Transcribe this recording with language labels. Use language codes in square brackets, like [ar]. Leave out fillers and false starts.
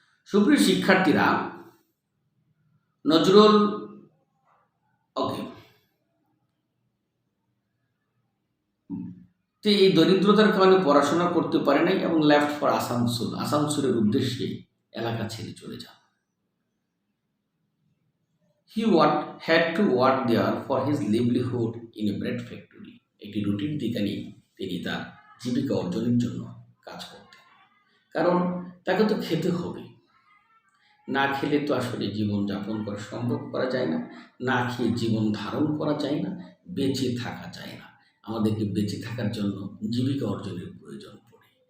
[bn] সুপ্রিয় শিক্ষার্থীরা, নজরুল এই দরিদ্রতার কারণে পড়াশোনা করতে পারে নাই এবং [en] left for Asansol, [bn] আসানসোলের উদ্দেশ্যে এলাকা ছেড়ে চলে যান। [en] He had to work there for his livelihood in a bread factory. [bn] একটি রুটির দোকানে তিনি তার জীবিকা অর্জনের জন্য কাজ করতেন, কারণ তাকে তো খেতে হবে। না খেলে তো আসলে জীবন যাপন করা সম্ভব করা যায় না, না খেয়ে জীবন ধারণ করা যায় না, বেঁচে থাকা যায় না। আমাদেরকে বেঁচে থাকার জন্য জীবিকা অর্জনের প্রয়োজন পড়ে।